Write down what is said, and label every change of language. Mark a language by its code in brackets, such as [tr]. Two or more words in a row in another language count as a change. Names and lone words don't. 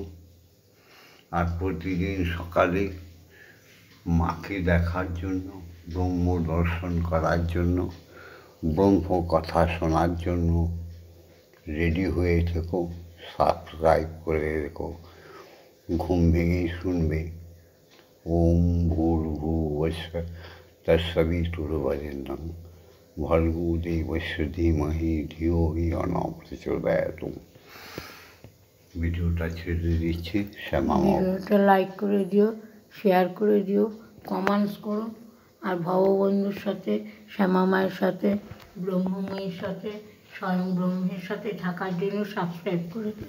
[bn] আর প্রতিদিন সকালে মাকে দেখার জন্য, ব্রহ্ম দর্শন করার জন্য, ব্রহ্ম কথা শোনার জন্য রেডি হয়ে থেকো, সাবস্ক্রাইব করে রেখো, ঘুম ভেঙেই শুনবে। [sa] ওম ভূর্ভুবস্য তৎসবিতুর্বরেণ্যং ভর্গো দেবস্য ধীমহি ধিয়ো হি ন প্রচোদয়াৎ। [bn] ভিডিওটা ছেড়ে দিচ্ছি। শ্যামা মা। ভিডিওটা লাইক করে দিও, শেয়ার করে দিও, কমেন্টস করো। আর ভববন্ধুর সাথে, শ্যামা মায়ের সাথে, ব্রহ্মময়ীর সাথে, স্বয়ং ব্রহ্মের সাথে থাকার জন্য সাবস্ক্রাইব করে দিও।